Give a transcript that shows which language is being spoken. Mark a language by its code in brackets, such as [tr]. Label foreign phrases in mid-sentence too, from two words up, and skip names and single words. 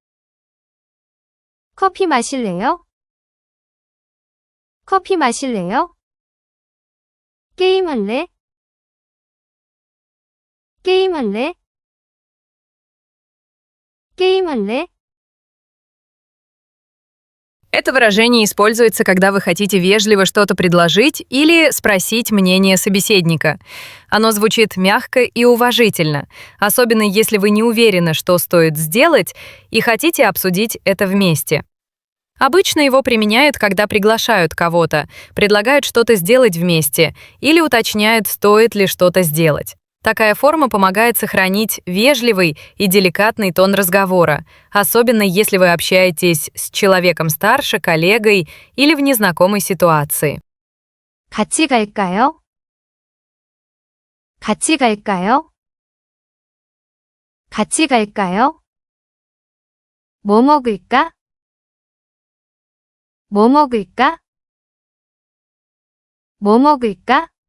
[ko] 커피 마실래요? 커피 마실래요? 게임할래? 게임할래? 게임할래? [ru] Это выражение используется, когда вы хотите вежливо что-то предложить или спросить мнение собеседника. Оно звучит мягко и уважительно, особенно если вы не уверены, что стоит сделать, и хотите обсудить это вместе. Обычно его применяют, когда приглашают кого-то, предлагают что-то сделать вместе или уточняют, стоит ли что-то сделать. Такая форма помогает сохранить вежливый и деликатный тон разговора, особенно если вы общаетесь с человеком старше, коллегой или в незнакомой ситуации. [ko] 같이 갈까요? 같이 갈까요? 같이 갈까요? 뭐 먹을까? 뭐 먹을까? 뭐 먹을까?